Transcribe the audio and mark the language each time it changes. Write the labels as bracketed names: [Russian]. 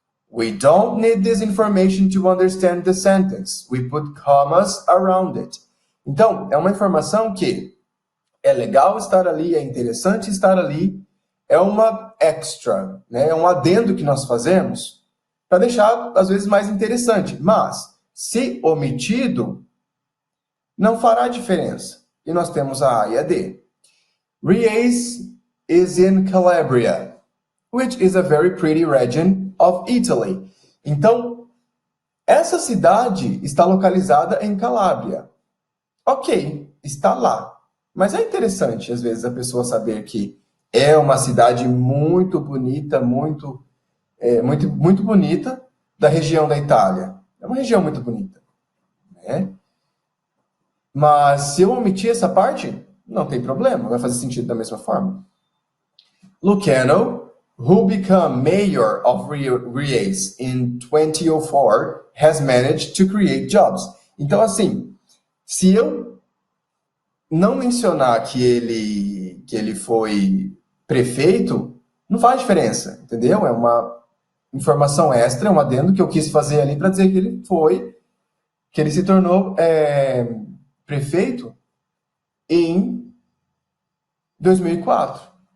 [English] We don't need this information to understand the sentence. We put commas around it. [Portuguese] Então, é uma informação que é legal estar ali, é interessante estar ali, é uma extra, né? É um adendo que nós fazemos para deixar, às vezes, mais interessante. Mas, se omitido, não fará diferença. E nós temos a A e a D. [English] Riese is in Calabria, which is a very pretty region of Italy. [Portuguese] Então, essa cidade está localizada em Calábria. Ok, está lá. Mas é interessante, às vezes, a pessoa saber que é uma cidade muito bonita, muito bonita, da região da Itália. É uma região muito bonita, né? Mas se eu omitir essa parte, não tem problema, vai fazer sentido da mesma forma. [English] Lucano, who became mayor of Riese in 2004, has managed to create jobs. [Portuguese] Então, assim, se eu não mencionar que ele foi prefeito, não faz diferença, entendeu? É uma informação extra, um adendo que eu quis fazer ali para dizer que ele se tornou prefeito em 2004.